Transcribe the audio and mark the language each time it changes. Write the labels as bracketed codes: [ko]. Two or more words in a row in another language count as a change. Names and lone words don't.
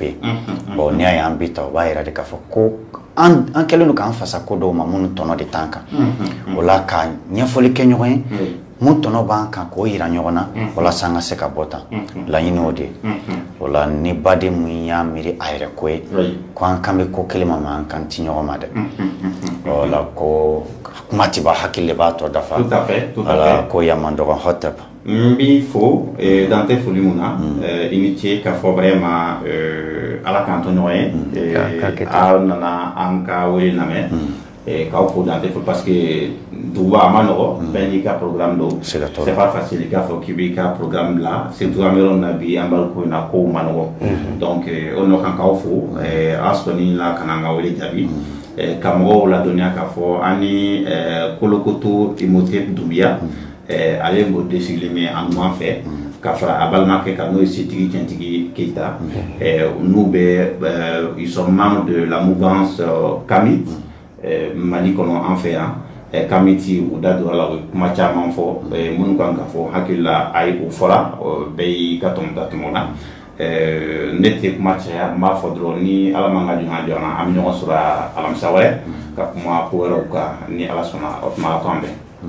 [bm] yen bon n'i y'a ye an bɛ ta o b'a yira de k'a fɔ ko an kɛlen don k'an fasa ko dɔw ma minnu tɔnɔ de t'an kan o la ka ɲɛfɔli kɛ ɲɔgɔn ye mun tɔnɔ b'an kan k'o yira ɲɔgɔn na walasa an ka se ka bɔ tan laɲini o de ye o la ni baden mun y'a miiri a yɛrɛ ko ye ko an kan bɛ ko kelen ma an kan ti ɲɔgɔn ma dɛ o la ko kuma tɛ ban hakili de b'a tɔ dafa wala ko yan man dɔgɔn hɔtɛp n b'i fo dan tɛ foli mun na i ni ce k'a fɔ vraiment ala k'an to ɲɔgɔn ye aw nana an ka wele lamɛn k'aw fo dan tɛ fo [fr] parce que [bm] duguba a ma nɔgɔ bɛɛ n'i ka programme don [fr] c'est pas facile [bm] k'a fɔ k'i b'i ka programme bila surtout an bɛ yɔrɔ min na bi an b'a ko in na kow ma nɔgɔ donc o nɔ kan k'aw fo a sɔnni la ka na an ka wele jaabi ka mɔgɔw ladɔnniya k'a fɔ an ni Kolokoto Timothée Doumbia ale m'o désigné mais en ɲuman fɛ ka fara a balimakɛ kan n'o ye setigi tiɲɛtigi Keita n'u bɛ [fr] ils sont membres de la mouvance Kamit Mali [bm] kɔnɔ an fɛ yan Kamiti u da donna la u ye kuma caman fɔ minnu kan ka fɔ hakili la a ye o fɔra bɛɛ y'i ka tɔmɔta tɔmɔ la ne tɛ kuma caya n b'a fɔ dɔrɔn ni ala man ka jɔn joona an bɛ ɲɔgɔn sɔrɔ alamisa wɛrɛ ka kuma ko wɛrɛw kan ni ala sɔnna o tuma a to an bɛn